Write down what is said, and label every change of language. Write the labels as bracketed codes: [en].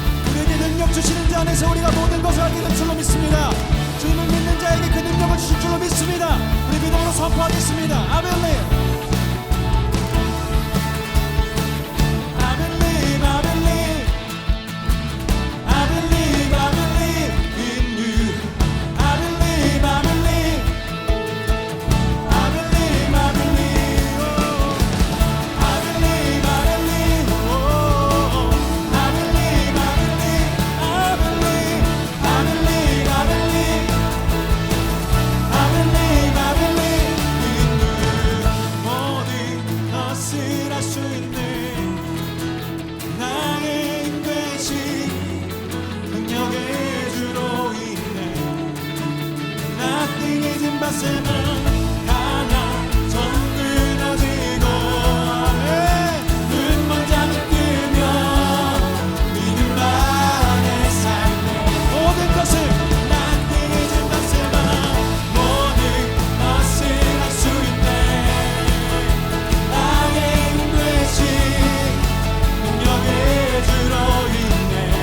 [ko] 우리에게 능력 주시는 자 안에서 우리가 모든 것을 하게 될 줄로 믿습니다. 주님을 믿는 자에게 그 능력을 주실 줄로 믿습니다. 우리 믿음으로 선포하겠습니다. [en] I believe. I believe, I believe, I believe, I believe in you. I believe, I believe, I believe, I believe, oh. I believe, I believe, oh. I believe, I believe, I believe, I believe, I believe, I believe, I believe in you. [ko] 모든 것을 할 수 있네. 나의 힘 되신 능력의 주로 있네. [en] Nothing is impossible. [ko] 강한 성 무너지고 아멘. 눈먼 자는 뜨며 믿음 안에 살네. 모든 것을 [en] Nothing is impossible. [ko] 모든 것을 할 수 있네. 나의 힘 되신 능력의 주로 있네.